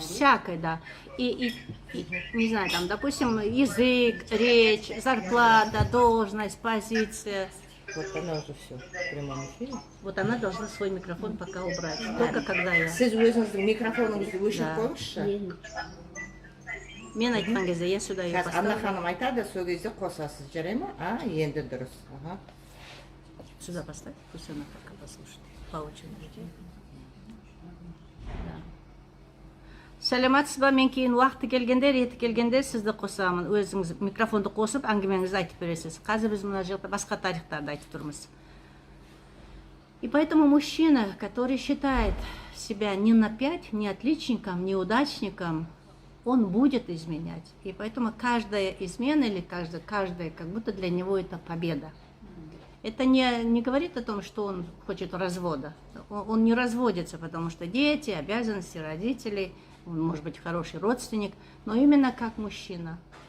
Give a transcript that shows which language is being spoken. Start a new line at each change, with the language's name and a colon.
Russian: всякое, да. И, не знаю, там, допустим, язык, речь, зарплата, должность, позиция. Вот она уже все в прямом эфире. Вот она должна свой микрофон пока убрать. Только когда я.
Kazakh: Siz өзіңіздің микрофоныңызды
Russian: Да.
Kazakh: өшіріп қойыңызшы. Мен айтқан кезде
Russian: я сюда ее
Kazakh: Қазір Анна
Russian: поставлю.
Kazakh: ханым айтады, сол кезде қосасыз, жарай ма? Енді дұрыс. Ага.
Russian: Сюда поставь, пусть она пока послушает. По очереди. Да.
Kazakh: Сәлематсыз ба, мен кейін уақыты келгенде, реті келгенде сізді қосамын. Өзіңіз микрофонды қосып, әңгімеңізді айтып бересіз. Қазір біз мына жерде басқа тарихтарды айтып тұрмыз.
Russian: И поэтому мужчина, который считает себя не на 5, не отличником, не удачником, он будет изменять. И поэтому каждая измена или каждая как будто для него это победа. Это не говорит о том, что он хочет развода. Он не разводится, потому что дети, обязанности родителей, он может быть хороший родственник, но именно как мужчина.